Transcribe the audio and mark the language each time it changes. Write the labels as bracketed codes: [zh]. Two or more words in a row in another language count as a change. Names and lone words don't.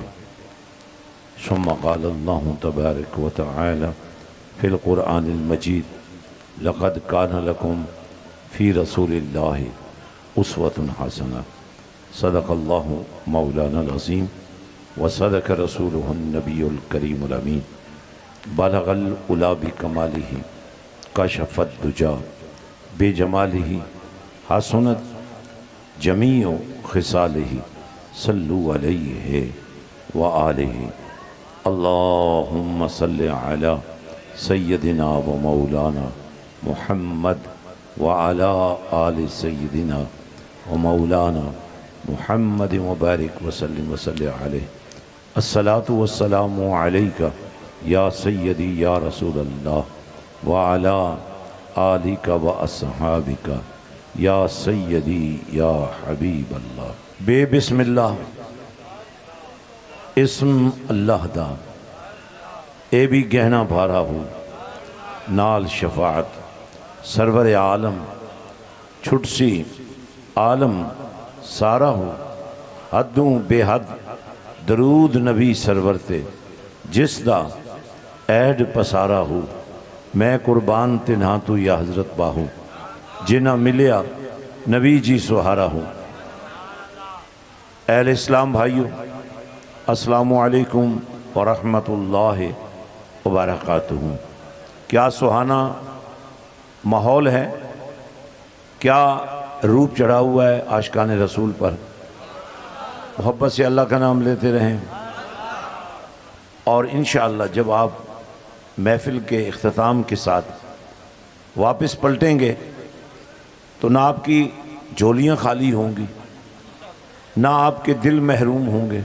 [ar] ثم قال الله تبارك وتعالى في القرآن المجيد لقد كان لكم في رسول الله أسوة حسنة. صدق الله مولانا العظيم وصدق رسوله النبي الكريم الأمين. بلغ العلى بكماله كشف الدجى بجماله حسنت جميع خصاله صلوا عليه وآله. اللهم صل على سيدنا ومولانا محمد وعلى آل سيدنا ومولانا محمد وبارك وسلم وصل عليه. الصلاة والسلام عليك يا سيدي يا رسول الله وعلى آلك وأصحابك يا سيدي يا حبيب الله. [pa] ਬੇ ਬਿਸਮਿੱਲਾਹ [ar] اسم الله [pa] ਦਾ ਏ ਭੀ ਗਹਨਾ ਭਾਰਾ ਹੋ ਨਾਲ ਸ਼ਫ਼ਾਅਤ ਸਰਵਰ ਆਲਮ ਛੁਟਸੀ ਆਲਮ ਸਾਰਾ ਹੋ ਹਦੋਂ ਬੇਹੱਦ ਦਰੂਦ ਨਬੀ ਸਰਵਰ ਤੇ ਜਿਸ ਦਾ ਐਡ ਪਸਾਰਾ ਹੋ। ਮੈਂ ਕੁਰਬਾਨ ਤਿਨ੍ਹਾ ਤੂ ਯਾ ਹਜ਼ਰਤ ਬਾਹੂ ਜਿਨਾ ਮਿਲਿਆ ਨਬੀ ਜੀ ਸੁਹਾਰਾ ਹੋ। [ur] اہلِ اسلام بھائیوں [ar] السلام عليكم ورحمة الله وبركاته. [ur] کیا سہانا ماحول ہے، کیا روپ چڑھا ہوا ہے عاشقانِ رسول پر. محبت سے اللہ کا نام لیتے رہیں اور انشاءاللہ جب آپ محفل کے اختتام کے ساتھ واپس پلٹیں گے تو نہ آپ کی جھولیاں خالی ہوں گی، نہ آپ کے دل محروم ہوں گے.